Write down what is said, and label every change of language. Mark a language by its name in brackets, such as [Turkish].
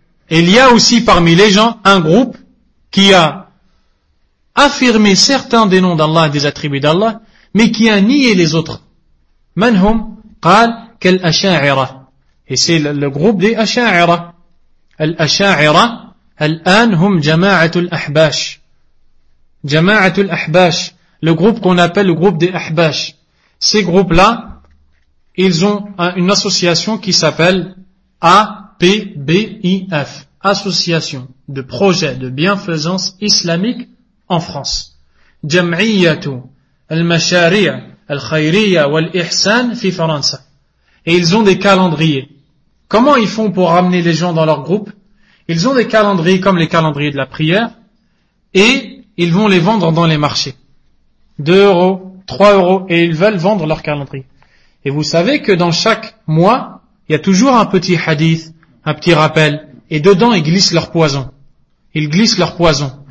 [French] Il y a aussi parmi les gens un groupe qui a affirmé certains des noms d'Allah, des attributs d'Allah, mais qui a nié les autres. [Arabic] مَنْ هُمْ قَالْ كالأشاعرة. [French] Et c'est le groupe des أشاعرة. [Arabic] الأشاعرة الآن هم جماعة الأحباش. [French] جماعة الأحباش, le groupe qu'on appelle le groupe des أحباش. Ces groupes là, ils ont une association qui s'appelle APBIF, Association de Projet de Bienfaisance Islamique en France. [Arabic] جمعية المشاريع الخيرية والإحسان في فرنسا. [French] Et ils ont des calendriers. Comment ils font pour ramener les gens dans leur groupe? Ils ont des calendriers comme les calendriers de la prière et ils vont les vendre dans les marchés. 2 euros, 3 euros, et ils veulent vendre leur calendrier. Et vous savez que dans chaque mois, il y a toujours un petit hadith, un petit rappel, et dedans ils glissent leur poison. Ils glissent leur poison.